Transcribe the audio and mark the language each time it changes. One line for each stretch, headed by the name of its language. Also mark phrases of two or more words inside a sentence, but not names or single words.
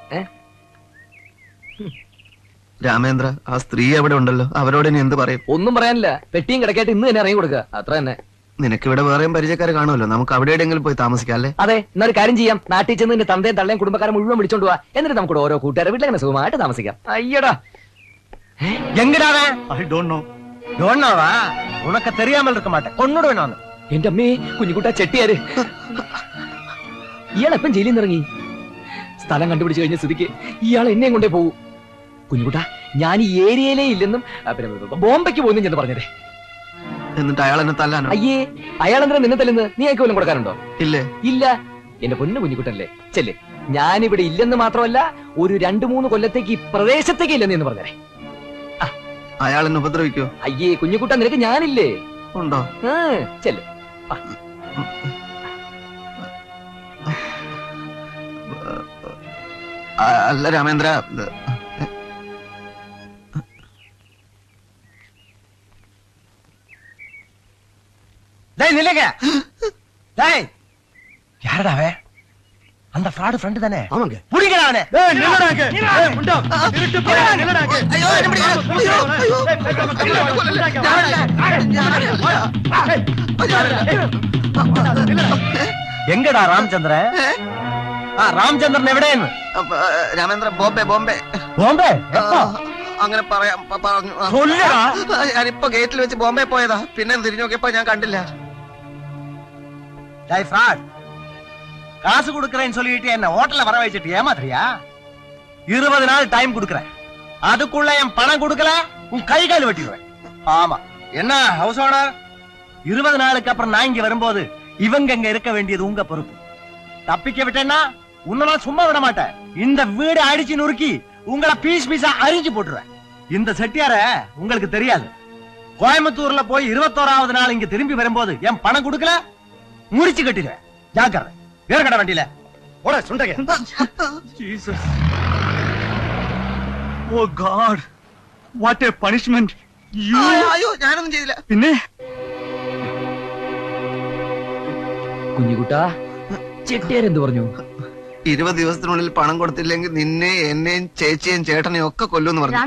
Malayalam: രാമേന്ദ്ര, ആ സ്ത്രീ അവിടെ ഉണ്ടല്ലോ, അവരോട് ഇനി എന്ത് പറയും? ഒന്നും പറയാനില്ല. പെട്ടിയും കിടക്കായിട്ട് ഇന്ന് തന്നെ ഇറങ്ങി കൊടുക്കുക, അത്ര തന്നെ. നിനക്കിവിടെ വേറെയും പരിചയക്കാര് കാണുമല്ലോ, നമുക്ക് അവിടെ എവിടെയെങ്കിലും പോയി താമസിക്കാം അല്ലേ? അതെ, എന്നൊരു കാര്യം ചെയ്യാം. നാട്ടിൽ ചെന്ന് നിന്റെ തന്തയും തള്ളയും കുടുംബക്കാരെ മുഴുവൻ വിളിച്ചോണ്ട് പോവാ. എന്നിട്ട് നമുക്ക് ഓരോ കൂട്ടുകാരെ വീട്ടിൽ സുഖമായിട്ട് താമസിക്കാം. അയ്യടാ, എങ്ങനെയാണ്?
English: I don't know.
Tamil: உனக்கு தெரியாமல் இருக்க மாட்டேன்,
Malayalam: കൊന്നോട് വേണോന്ന്. എന്റെ അമ്മേ, കുഞ്ഞുകുട്ട ചെട്ടിയാര് ഇയാളെപ്പം ജയിലിൽ നിന്ന് ഇറങ്ങി? സ്ഥലം കണ്ടുപിടിച്ചു കഴിഞ്ഞ സ്ഥിതിക്ക് ഇയാൾ എന്നെയും കൊണ്ടേ പോകൂ. കുഞ്ഞുകുട്ട, ഞാൻ ഈ ഏരിയയിലേ ഇല്ലെന്നും പിന്നെ ബോംബെക്ക് പോകുന്നു ചെന്ന് പറഞ്ഞതേ. എന്നിട്ട് അയാൾ എന്നെ തല്ലാനോ? അയ്യേ, അയാൾ എന്തിനാ നിന്നെ തല്ലുന്നത്? നീ അയക്ക് വല്ലതും കൊടുക്കാനുണ്ടോ? ഇല്ലേ? ഇല്ല. എന്റെ പൊന്നു കുഞ്ഞുകുട്ടല്ലേ, ചെല്ലേ. ഞാനിവിടെ ഇല്ലെന്ന് മാത്രമല്ല, ഒരു 2-3 കൊല്ലത്തേക്ക് ഈ പ്രദേശത്തേക്ക് ഇല്ലെന്ന് എന്ന് പറഞ്ഞേ. അയാൾ എന്നെ ഉപദ്രവിക്കോ? അയ്യേ കുഞ്ഞുകുട്ട, നിനക്ക് ഞാനില്ലേ? ഉണ്ടോ? ചെല്ലേ. അല്ല രാമേന്ദ്ര,
Tamil: யாரடாவே அந்த
English: fraud friend
Tamil: தானே? ஆமாங்க. புடிங்கடா அவனை.
Malayalam: എങ്കടാ രാമചന്ദ്രൻ? രാമചന്ദ്രൻ എവിടെയെന്ന്? രാമേന്ദ്ര ബോംബെ ബോംബെ ബോംബെ? അങ്ങനെ പറയാം പറഞ്ഞു. ഞാനിപ്പോ ഗേറ്റിൽ വെച്ച് ബോംബെ പോയതാ. പിന്നെ തിരിഞ്ഞു നോക്കിയപ്പോ ഞാൻ കണ്ടില്ല.
Tamil: ஃப்ராட் காசு கொடுக்கறேன்னு சொல்லிட்டு என்ன ஹோட்டல்ல வர வச்சிட்டு ஏமாத்துறியா? 20 நாள் டைம் கொடுக்கறேன். அதுக்குள்ள என் பணம் கொடுக்கல உன் கை கால் வெட்டிடுவேன். ஆமா. என்ன
English: house owner?
Tamil: 20 நாளுக்கு அப்புறம் நான் இங்க வரும்போது இவங்க இங்க இருக்க வேண்டியது உங்க பொறுப்பு. தப்பிக்க விட்டேன்னா உன்னை நான் சும்மா விட மாட்டேன். இந்த வீடு அடிச்சு நொறுக்கி உங்களை பீஸ் பீஸா அரிஞ்சு போட்டுருவேன். இந்த செட்டியார உங்களுக்கு தெரியாது. கோயம்புத்தூர்ல போய் 21வது நாள் இங்க திரும்பி வரும்போது என் பணம் கொடுக்கல முடிச்சு கட்டிடுவேன். ஜாக்கிரதை. வேற கடை வண்டியில ஓட சுண்டக.
English: Jesus, oh God, what a punishment.
Malayalam: അയ്യോ ഞാനൊന്നും ചെയ്തില്ല. പിന്നെ കുഞ്ഞുകുട്ടാ, ചെട്ടിയാരെന്ത് പറഞ്ഞു? 20 ദിവസത്തിനുള്ളിൽ പണം കൊടുത്തില്ലെങ്കിൽ നിന്നെ എന്നെയും ചേച്ചിയും ചേട്ടനെയും ഒക്കെ കൊല്ലുമെന്ന് പറഞ്ഞു.